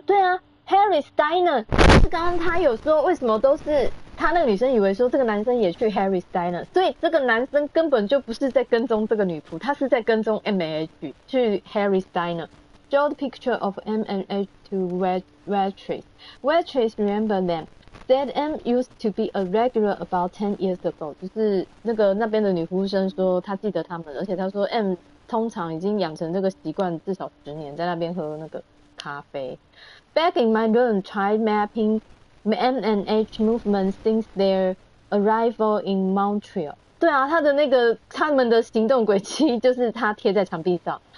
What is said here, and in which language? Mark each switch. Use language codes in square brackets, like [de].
[zh] 对啊 ，Harry's Diner 就是刚刚他有说为什么都是他那个女生以为说这个男生也去 Harry's Diner， 所以这个男生根本就不是在跟踪这个女仆，他是在跟踪 M&H 去 Harry's Diner。 [en] Showed picture of M&H to waitress. Waitress remember them. Said M used to be a regular about 10 years ago. [zh] 就是那边的女服务生说她记得他们，而且她说 M 通常已经养成这个习惯至少10年，在那边喝那个咖啡。 [en] Back in my room, tried mapping M&H movement since their arrival in Montreal. [zh] 对啊，他们的行动轨迹就是他贴在墙壁上。